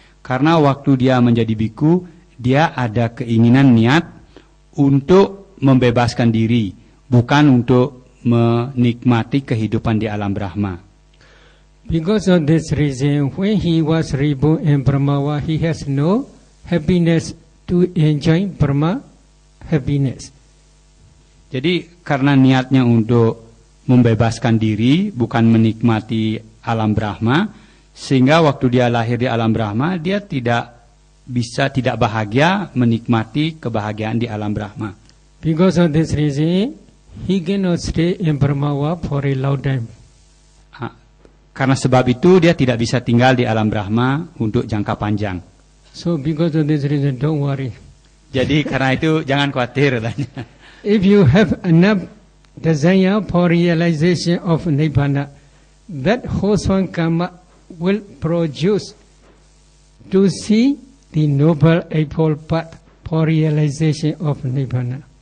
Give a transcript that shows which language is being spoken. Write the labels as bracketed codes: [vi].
[id] Karena waktu dia menjadi bhikkhu, dia ada keinginan niat untuk membebaskan diri, bukan untuk menikmati kehidupan di alam Brahma. [en] Because of this reason, when he was reborn in Brahmawa, he has no happiness to enjoy Brahma happiness. [id] Jadi karena niatnya untuk membebaskan diri, bukan menikmati alam Brahma, sehingga waktu dia lahir di alam Brahma, dia tidak bahagia menikmati kebahagiaan di alam Brahma. [en] Because of this reason, he cannot stay in Brahmawa for a long time. [id] Karena sebab itu dia tidak bisa tinggal di alam Brahma untuk jangka panjang. [en] So because of this reason, don't worry. [id] Jadi karena itu jangan khawatir. [en] If you have enough desire for realization of Nibbana, that wholesome karma will produce to see the noble eightfold path for realization of Nibbana.